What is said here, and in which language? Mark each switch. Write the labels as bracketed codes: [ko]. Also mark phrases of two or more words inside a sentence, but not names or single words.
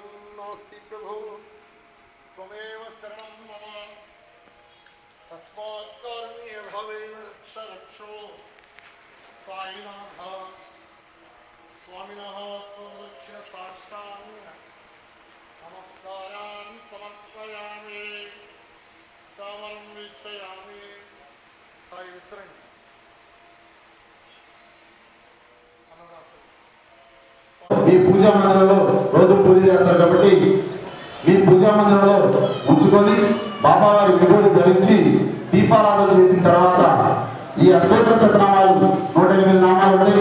[sa] नास्ति प्रभो त्वमेव शरणं मम तस्मात् कारुण्य भावेन रक्षो साईनाथ स्वामिनः दक्षिण साष्टांग नमस्कारान् समर्पयामि चामरं वीक्षयामि साई विसरणि [te] మీ పూజా మందిరంలో రోజు పూజ చేస్తారు కాబట్టి మీ పూజా మందిరంలో ఉంచుకొని బాబావారి విభూతి ధరించి దీపారాధన చేసిన తర్వాత ఈ అష్టోత్తర శతనామాలు 108 నామాలు ఉంటాయి.